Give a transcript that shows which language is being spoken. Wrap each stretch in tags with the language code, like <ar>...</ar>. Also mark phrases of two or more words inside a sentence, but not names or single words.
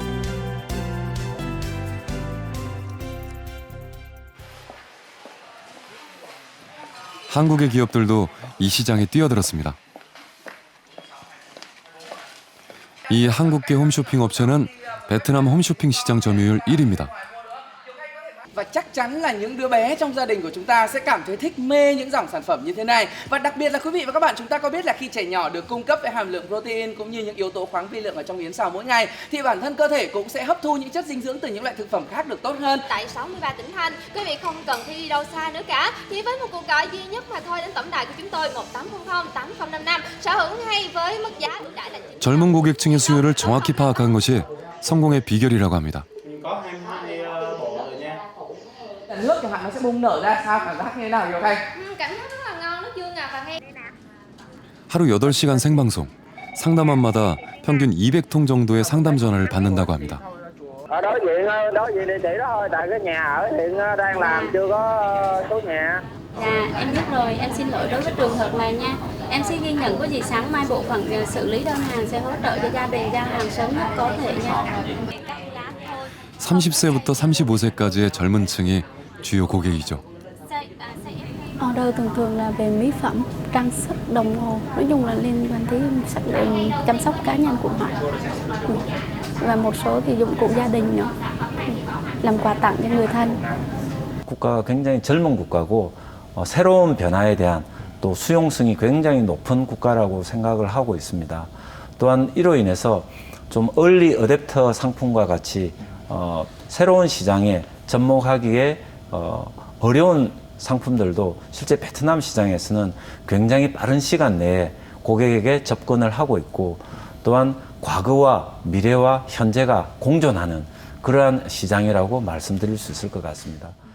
<ko>한국의 기업들도 이 시장에 뛰어들었습니다. 이 한국계 홈쇼핑 업체는 베트남 홈쇼핑 시장 점유율 1위입니다.</ko> <vi>Và chắc chắn là những đứa bé trong gia đình của chúng ta sẽ cảm thấy thích mê những dòng sản phẩm như thế này. Và đặc biệt là quý vị và các bạn, chúng ta có biết là khi trẻ nhỏ được cung cấp với hàm lượng protein cũng như những yếu tố khoáng vi lượng ở trong yến xào mỗi ngày thì bản thân cơ thể cũng sẽ hấp thu những chất dinh dưỡng từ những loại thực phẩm khác được tốt hơn. Tại 63 tỉnh thành, quý vị không cần phải đi đâu xa nữa cả. Chỉ với một cuộc gọi duy nhất mà thôi đến tổng đài của chúng tôi 1800 8055 sở hữu ngay với mức giá ưu đãi là</vi> <ko>젊은 고객층의 수요를 정확히 파악한 것이 성공의 비결이라고 합니다.</ko> <vi>Có 22 bộ rồi nha. Nước chẳng hạn nó sẽ bung nở ra sao, cảm giác như thế nào Kiều Khanh? cảm giác rất là ngon, nó chua ngọt và ngay.</vi> <ko>하루 8시간 생방송. 상담원마다 평균 200통 정도의 상담 전화를 받는다고 합니다.</ko> <vi>Đối diện địa chỉ đó thôi, tại cái nhà ở hiện đang làm chưa có số nhà. Dạ, em biết rồi, em xin lỗi đối với trường hợp này nha. Em sẽ ghi nhận có gì sáng mai bộ phận xử lý đơn hàng sẽ hỗ trợ cho gia đình giao hàng sớm nhất có thể nha.</vi> <ko>30세부터 35세까지의 젊은 층이 주요 고객이죠.</ko> <vi>Order thường là về mỹ phẩm, trang sức, đồng hồ, nói chung là liên quan tới chăm sóc cá nhân của họ. Và một số thì dụng cụ gia đình nữa, làm quà tặng cho người thân.</vi> <ko>국가가 굉장히 젊은 국가고 새로운 변화에 대한 또 수용성이 굉장히 높은 국가라고 생각을 하고 있습니다. 또한 이로 인해서 좀</ko> <en>early adopter</en> <ko>상품과 같이 새로운 시장에 접목하기에 어려운 상품들도 실제 베트남 시장에서는 굉장히 빠른 시간 내에 고객에게 접근을 하고 있고 또한 과거와 미래와 현재가 공존하는 그러한 시장이라고 말씀드릴 수 있을 것 같습니다.</ko>